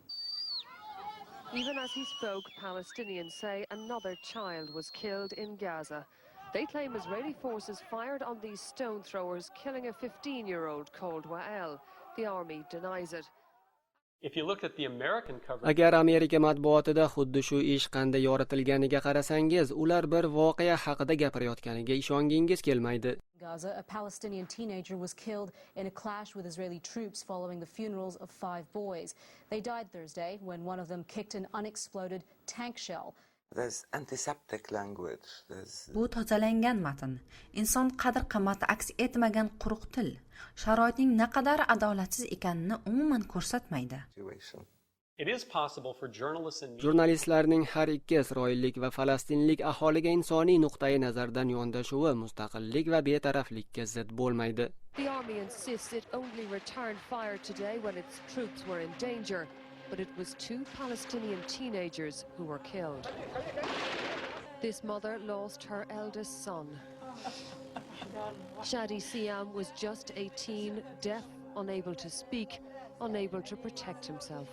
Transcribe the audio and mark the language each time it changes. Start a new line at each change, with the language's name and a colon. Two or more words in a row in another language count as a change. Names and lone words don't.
English: Even as he spoke, Palestinians say another child was killed in Gaza. They claim Israeli forces fired on these stone throwers, killing a 15-year-old called Wael. The army denies it. If you look at the American coverage,
Uzbek: Agar Amerika matbuotida xuddi shu ish qanday yoritilganiga qarasangiz, ular bir voqea haqida gapirayotganiga ishongingiz kelmaydi.
English: Gaza, a Palestinian teenager was killed in a clash with Israeli troops following the funerals of 5 boys. They died Thursday when one of them kicked an unexploded tank shell. There's antiseptic language.
Uzbek: Bu tozalangan matn, inson qadr-qimmati aks etmagan quruq til, sharoitning naqadar adolatsiz ekanini umuman ko'rsatmaydi.
English: it is possible for journalists and
Uzbek: Jurnalistlarning har ikki isroillik va falastinlik aholiga insoniy nuqtai nazardan yondashuvi mustaqillik va betaraflikka zid bo'lmaydi.
English: The army insists it only returned fire today when its troops were in danger. But it was 2 Palestinian teenagers who were killed. This mother lost her eldest son. Shadi Siam was just 18, deaf, unable to speak, unable to protect himself.